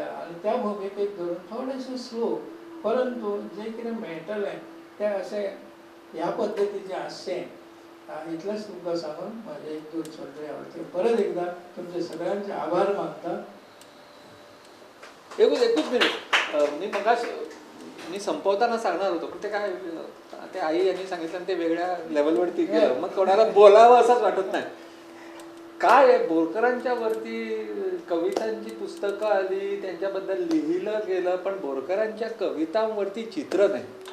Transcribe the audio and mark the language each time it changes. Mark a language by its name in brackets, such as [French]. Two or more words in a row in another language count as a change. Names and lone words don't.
[Konkani] आनी त्या भुमिकेक धरून थोडेशें स्लो, परंतु जें कितें मेळटलें तें अशें ह्या पद्दतीचें आसचें. इतलेंच तुमकां सांगून म्हाजे एक दोन शब्द हांव परत एकदां तुमचे सगळ्यांचे आभार मागता. एकूच मिनिट. [Marathi] मी संपवताना सांगणार होतो, पण ते काय ते आई यांनी सांगितलं ते वेगळ्या लेवलवरती गेलं, मग कोणाला बोलावं असंच वाटत नाही. काय बोरकरांच्या वरती कवितांची पुस्तकं आली, त्यांच्याबद्दल लिहिलं गेलं, पण बोरकरांच्या कवितांवरती चित्र नाही.